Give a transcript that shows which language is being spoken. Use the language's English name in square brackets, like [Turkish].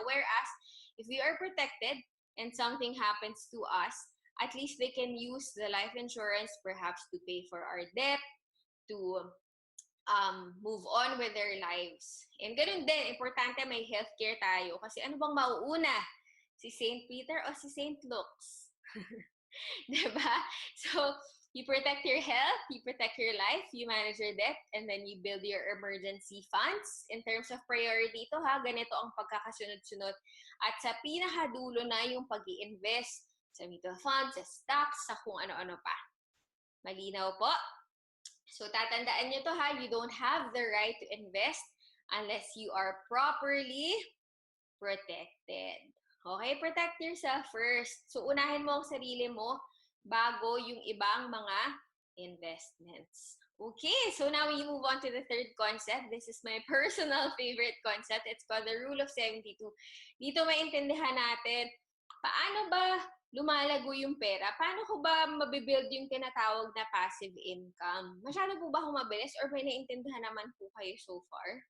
[English] Whereas, if we are protected and something happens to us, at least they can use the life insurance perhaps to pay for our debt, to move on with their lives. [Filipino] And ganun din, importante may healthcare tayo. Kasi ano bang mauuna? Si St. Peter o si St. Luke's? Diba? [English] So, you protect your health, you protect your life, you manage your debt, and then you build your emergency funds. In terms of priority [Filipino] ito ha, ganito ang pagkakasunod-sunod. At sa pinakadulo na yung pag-i-invest sa mutual funds, sa stocks, sa kung ano-ano pa. Malinaw po? So, tatandaan nyo to ha, [English] you don't have the right to invest unless you are properly protected. Okay, protect yourself first. [Filipino] So, unahin mo ang sarili mo bago yung ibang mga investments. [English] Okay, so now we move on to the third concept. This is my personal favorite concept. It's called the Rule of 72. [Filipino] Dito maintindihan natin, paano ba lumalago yung pera? Paano ko ba mabibuild yung tinatawag na passive income? Masyado po ba akong mabilis or may naintindihan naman po kayo so far?